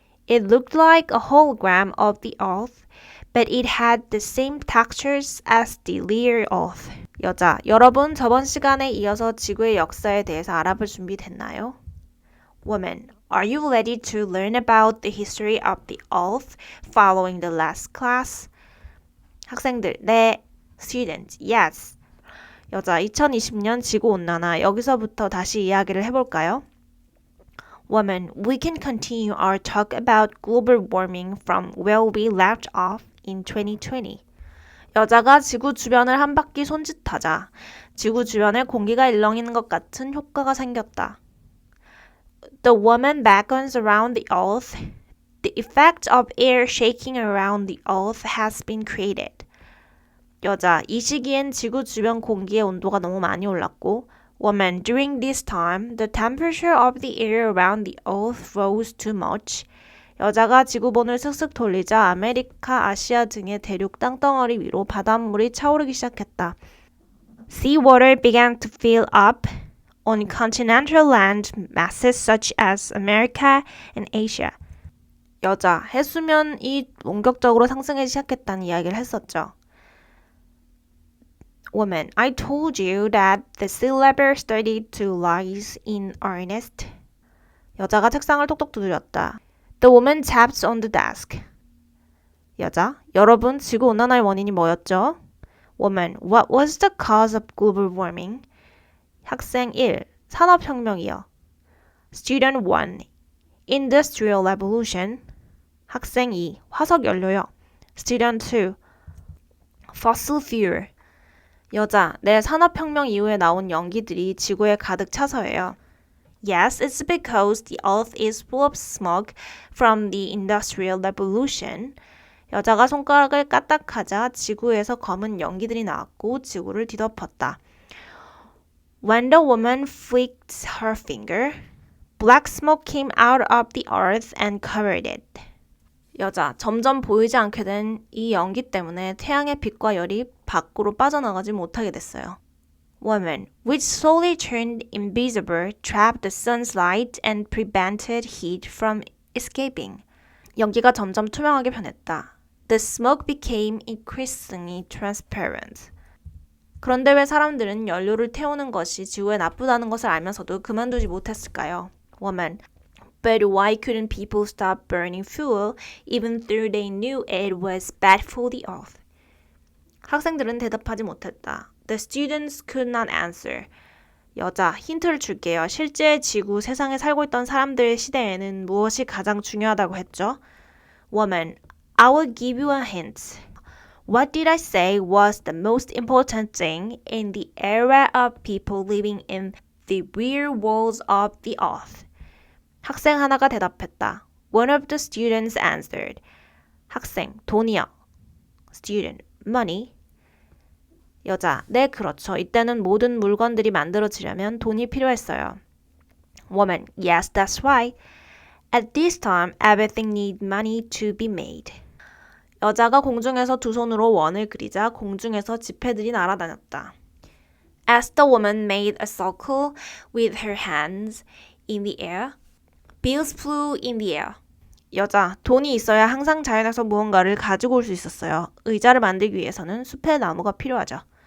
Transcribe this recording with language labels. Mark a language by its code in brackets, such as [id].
[en] It looked like a hologram of the Earth, but it had the same textures as the real Earth. [ko] 여자, 여러분 저번 시간에 이어서 지구의 역사에 대해서 알아볼 준비 됐나요? [en] Woman, are you ready to learn about the history of the Earth following the last class? [ko] 학생들, 네. [en] Student, yes. [ko] 여자, 2020년 지구온난화 여기서부터 다시 이야기를 해볼까요? [en] Woman, we can continue our talk about global warming from where we left off in 2020. [ko] 여자가 지구 주변을 한 바퀴 손짓하자 지구 주변에 공기가 일렁이는 것 같은 효과가 생겼다. [en] The woman beckons around the earth. The effect of air shaking around the earth has been created. [ko] 여자, 이 시기엔 지구 주변 공기의 온도가 너무 많이 올랐고 [en] Woman, during this time, the temperature of the air around the earth rose too much. [ko] 여자가 지구본을 슥슥 돌리자 아메리카, 아시아 등의 대륙 땅덩어리 위로 바닷물이 차오르기 시작했다. [en] Seawater began to fill up on continental land masses such as America and Asia. [ko] 여자, 해수면이 본격적으로 상승하기 시작했다는 이야기를 했었죠. [en] Woman, I told you that the sea level started to rise in earnest. [ko] 여자가 책상을 톡톡 두드렸다. [en] The woman tapped on the desk. [ko] 여자, 여러분, 지구온난화의 원인이 뭐였죠? [en] Woman, what was the cause of global warming? [ko] 학생 1, 산업혁명이요. [en] Student 1, Industrial Revolution. [ko] 학생 2, 화석연료요. [en] Student 2, Fossil Fuel. [ko] 여자, 내 산업혁명 이후에 나온 연기들이 지구에 가득 차서예요. [en] Yes, it's because the earth is full of smoke from the Industrial Revolution. [ko] 여자가 손가락을 까딱하자 지구에서 검은 연기들이 나왔고 지구를 뒤덮었다. [en] When the woman flicked her finger, black smoke came out of the earth and covered it. [ko] 여자, 점점 보이지 않게 된 이 연기 때문에 태양의 빛과 열이 밖으로 빠져나가지 못하게 됐어요. [en] Woman, which slowly turned invisible, trapped the sun's light and prevented heat from escaping. [ko] 연기가 점점 투명하게 변했다. [en] The smoke became increasingly transparent. [ko] 그런데 왜 사람들은 연료를 태우는 것이 지구에 나쁘다는 것을 알면서도 그만두지 못했을까요? [en] Woman, but why couldn't people stop burning fuel even though they knew it was bad for the earth? [ko] 학생들은 대답하지 못했다. [en] The students could not answer. [ko] 여자, 힌트를 줄게요. 실제 지구 세상에 살고 있던 사람들 시대에는 무엇이 가장 중요하다고 했죠? [en] Woman, I will give you a hint. What did I say was the most important thing in the era of people living in the real worlds of the earth? [ko] 학생 하나가 대답했다. [en] One of the students answered. [ko] 학생, 돈이요. [en] Student, money. [ko] 여자, 네, 그렇죠. 이때는 모든 물건들이 만들어지려면 돈이 필요했어요. [en] Woman, yes, that's right. At this time, everything needed money to be made. [ko] 여자가 공중에서 두 손으로 원을 그리자 공중에서 지폐들이 날아다녔다. [en] As the woman made a circle with her hands in the air, bills flew in the air. [ko] 여자, 돈이 있어야 항상 자연에서 무언가를 가지고 올 수 있었어요. 의자를 만들기 위해서는 숲의 나무가 필요하죠.